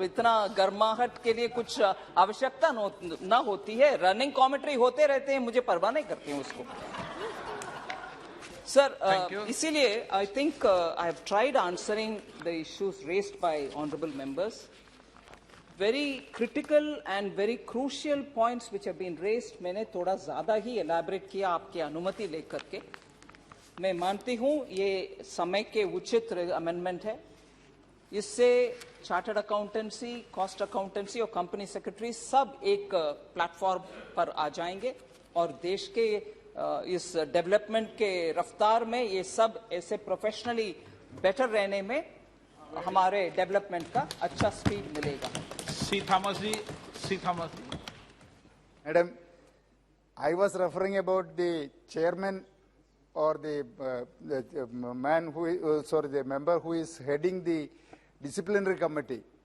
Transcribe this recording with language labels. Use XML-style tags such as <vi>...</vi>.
<hi>इतना गर्माहट के लिए कुछ आवश्यकता ना होती है. रनिंग कमेंट्री होते रहते हैं, मुझे परवाह नहीं करती हूँ उसको.</hi> <en>Sir, इसीलिए I think I have tried answering the issues raised by honourable members. very critical and very crucial points which have been raised.</en> <hi>मैंने थोड़ा ज़्यादा ही elaborate किया आपकी अनुमति लेकर के. मैं मानती हूँ ये समय के उचित amendment है. इससे चार्टर्ड अकाउंटेंसी, कॉस्ट अकाउंटेंसी और कंपनी सेक्रेटरी सब एक प्लेटफॉर्म पर आ जाएंगे और देश के इस डेवलपमेंट के रफ्तार में ये सब ऐसे प्रोफेशनली बेटर रहने में हमारे डेवलपमेंट का अच्छा स्पीड मिलेगा. सी Thomas ji.</hi> <en>Madam, I was referring about the chairman or the man who, the member who is heading the disciplinary committee.</en>